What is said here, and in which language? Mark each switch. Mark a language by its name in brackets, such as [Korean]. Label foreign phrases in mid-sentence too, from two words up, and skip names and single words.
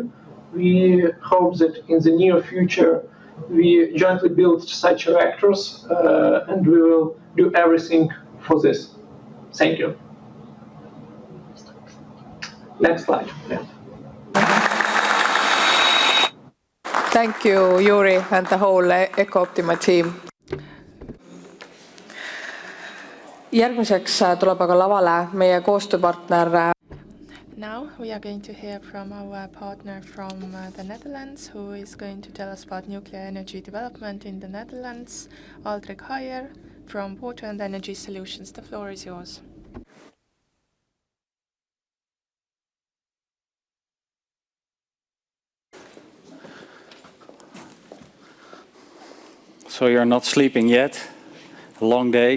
[English] We hope that in the near future we jointly build such reactors and we will do everything for this. Thank you. Next slide. Yeah. Thank you, Yuri, and the whole EcoOptima team. [Estonian] Järgmiseks tuleb aga lavale meie koostööpartner. [English] Now we are going to hear from our partner from the Netherlands, who is going to tell us about nuclear energy development in the Netherlands, Aldrik Heijer from Water and Energy Solutions. The floor is yours. So you're not sleeping yet, a long day.